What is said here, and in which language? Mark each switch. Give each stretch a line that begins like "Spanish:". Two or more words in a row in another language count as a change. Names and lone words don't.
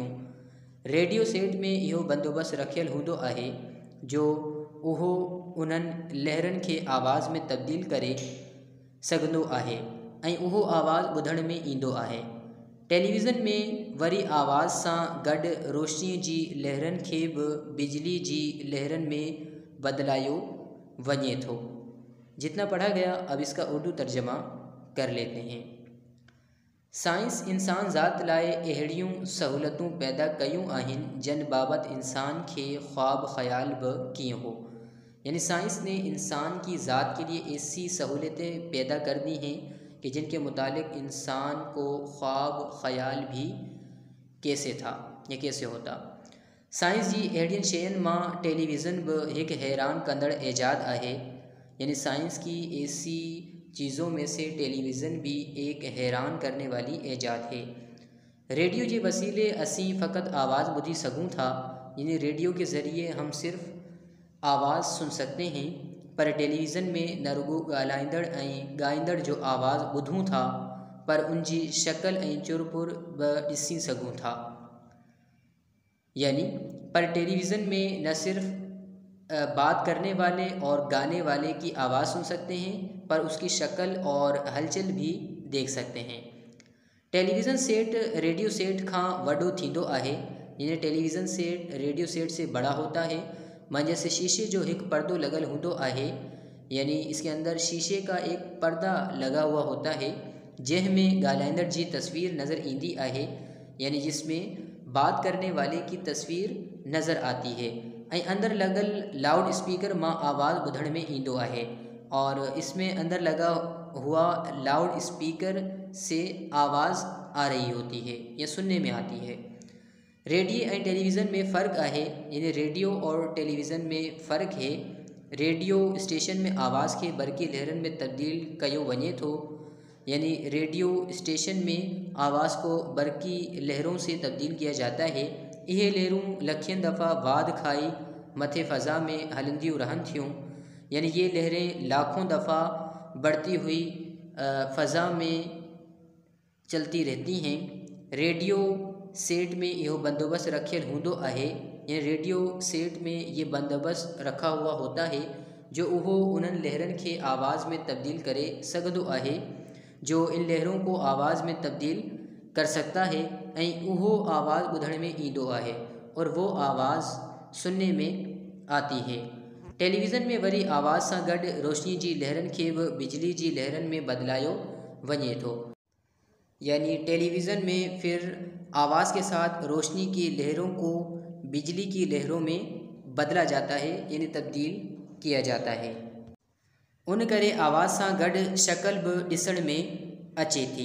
Sindhi: रेडियो सेट में इहो बंदोबस्तु रखियलु हूंदो आहे जो उहो उन्हनि लहरनि खे आवाज़ में तब्दील करे सघंदो आहे ऐं उहो आवाज़ ॿुधण में ईंदो आहे। टेलीविज़न में वरी आवाज़ सां गॾु रोशनीअ जी लहरनि खे बि बिजली जी लहरनि में बदलायो वञे थो।
Urdu: جتنا پڑھا گیا اب اس کا اردو ترجمہ کر لیتے ہیں.
Sindhi: साइंस इंसान ज़ात लाए अहिड़ियूं सहूलतूं पैदा कयूं आहिनि जन बाबति इंसान खे ख्वाब ख़याल बि कीअं हो।
Urdu: یعنی سائنس نے انسان کی ذات کے لیے ایسی سہولتیں پیدا کر دی ہیں کہ جن کے متعلق انسان کو خواب خیال بھی کیسے تھا یا کیسے ہوتا.
Sindhi: साइंस जी अहिड़ियुनि शयुनि मां टेलीविज़न बि हिकु हैरान कंदड़ ऐजाद आहे।
Urdu: یعنی سائنس کی ایسی چیزوں میں سے ٹیلی ویژن بھی ایک حیران کرنے والی ایجاد ہے.
Sindhi: रेडियो के वसीले असीं फ़क़त आवाज़ ॿुधी सघूं था,
Urdu: یعنی ریڈیو کے ذریعے ہم صرف آواز سن سکتے ہیں,
Sindhi: पर टेलीविज़न में न रुॻो ॻाल्हाईंदड़ ऐं ॻाईंदड़ जो आवाज़ ॿुधूं था, पर उन जी शक्ल ऐं चुरपुर बि ॾिसी सघूं था।
Urdu: یعنی پر ٹیلی ویژن میں نہ صرف بات کرنے والے اور گانے والے کی آواز سن سکتے ہیں، پر اس کی شکل اور ہلچل بھی دیکھ سکتے ہیں.
Sindhi: टेलीविज़न सेट रेडियो सेट खां वॾो थींदो आहे।
Urdu: یعنی ٹیلی ویژن سیٹ ریڈیو سیٹ سے بڑا ہوتا ہے.
Sindhi: मंझसि शीशे जो एक पर्दो लगल हूंदो आहे।
Urdu: یعنی اس کے اندر شیشے کا ایک پردہ لگا ہوا ہوتا ہے
Sindhi: जंहिंमें ॻाल्हाईंदड़ जी तस्वीर नज़र ईंदी आहे,
Urdu: یعنی جس میں بات کرنے والے کی تصویر نظر آتی ہے
Sindhi: ऐं अंदर लगल लाउड स्पीकर मां आवाज़ ॿुधण में ईंदो आहे
Urdu: اور اس میں اندر لگا ہوا لاؤڈ سپیکر سے آواز آ رہی ہوتی ہے یا سننے میں آتی ہے.
Sindhi: रेडियो ऐं टेलीविज़न में फ़र्क़ु आहे।
Urdu: یعنی ریڈیو اور ٹیلی ویژن میں فرق ہے.
Sindhi: रेडियो स्टेशन में आवाज़ के बरक़ी लहरनि में तब्दील कयो वञे थो।
Urdu: یعنی ریڈیو سٹیشن میں آواز کو برقی لہروں سے تبدیل کیا جاتا ہے.
Sindhi: इहे लहरूं लखियुनि दफ़ा वाध खाई मथे फ़ज़ा में हलंदियूं रहनि थियूं।
Urdu: یعنی یہ لہریں لاکھوں دفعہ بڑھتی ہوئی فضا میں چلتی رہتی ہیں.
Sindhi: रेडियो सेट में इहो बंदोबस्त रखियल हूंदो आहे।
Urdu: یعنی ریڈیو سیٹ میں یہ بندوبست رکھا ہوا ہوتا ہے
Sindhi: जो उहो उन्हनि लहरनि खे आवाज़ में तब्दील करे सघंदो आहे
Urdu: جو ان لہروں کو آواز میں تبدیل کر سکتا ہے
Sindhi: ऐं उहो आवाज़ ॿुधण में ईंदो आहे
Urdu: اور وہ آواز سننے میں آتی ہے.
Sindhi: टेलीविज़न में वरी आवाज़ सां गॾु रोशनी जी लहरनि खे बि बिजली जी लहरनि में बदलायो वञे थो।
Urdu: یعنی ٹیلی ویژن میں پھر آواز کے ساتھ روشنی کی لہروں کو بجلی کی لہروں میں بدلا جاتا ہے، یعنی تبدیل کیا جاتا ہے.
Sindhi: उन करे आवाज़ सां गॾु शक्ल बि ॾिसण में अचे थी।